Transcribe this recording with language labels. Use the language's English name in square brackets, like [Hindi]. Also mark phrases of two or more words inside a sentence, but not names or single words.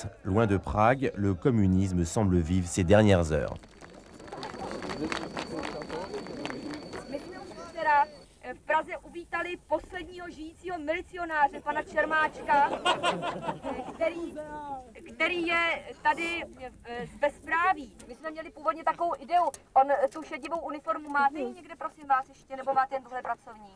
[French] Loin de Prague, le communisme semble vivre ses dernières heures. [Czech] V Praze uvítali posledního žijícího milicionáře, pana Čermáčka, který je tady z bezpráví. My jsme měli původně takovou ideu, on tu šedivou uniformu máte ji někde, prosím vás, ještě, nebo máte jen tuhle pracovní?